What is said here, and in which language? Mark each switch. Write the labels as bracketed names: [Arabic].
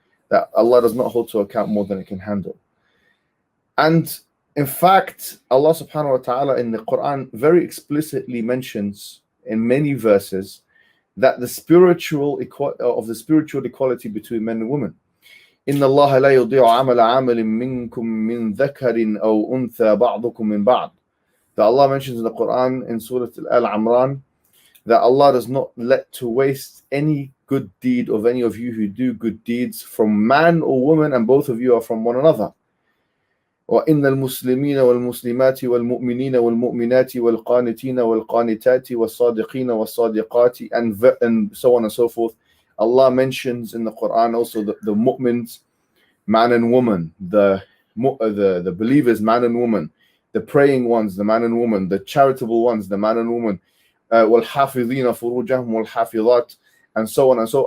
[English] That Allah does not hold to account more than it can handle. And in fact, Allah subhanahu wa ta'ala in the Quran very explicitly mentions in many verses that the spiritual equality between men and women. [Arabic] إن الله لا يضيع عمل عامل منكم من ذكر أو أنثى بعضكم من بعض. [English] That Allah mentions in the Quran in Surah Al-Imran that Allah does not let to waste any good deed of any of you who do good deeds from man or woman, and both of you are from one another. [Arabic] وإن المسلمين والمسلمات والمؤمنين والمؤمنات والقانتين والقانتات والصادقين والصادقات [English] and so on and so forth. Allah mentions in the Quran also the mu'mins, man and woman, the believers, man and woman, the praying ones, the man and woman, the charitable ones, the man and woman, [Arabic] والحافظين فروجهم والحافظات, [English] and so on and so.